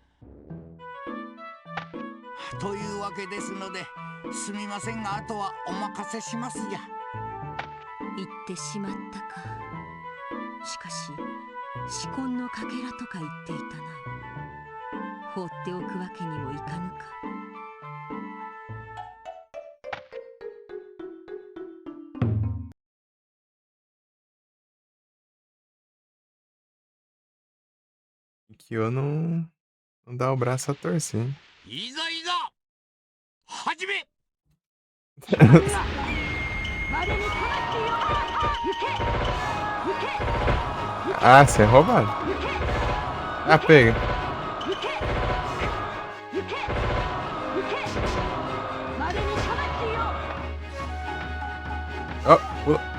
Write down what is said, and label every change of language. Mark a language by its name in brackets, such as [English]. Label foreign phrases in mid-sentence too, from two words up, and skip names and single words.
[Japanese] というわけですので、すみませんがあとはお任せしますじゃ。言ってしまったか。しかし紫根のかけらとか言っていたな。放っておくわけにもいかぬか。 [Portuguese] Kikyo não dá o braço a torcer, hein? [Japanese] いざいざ始め。 [Portuguese] Ah, você é roubado. Ah, pega. Oh, pula.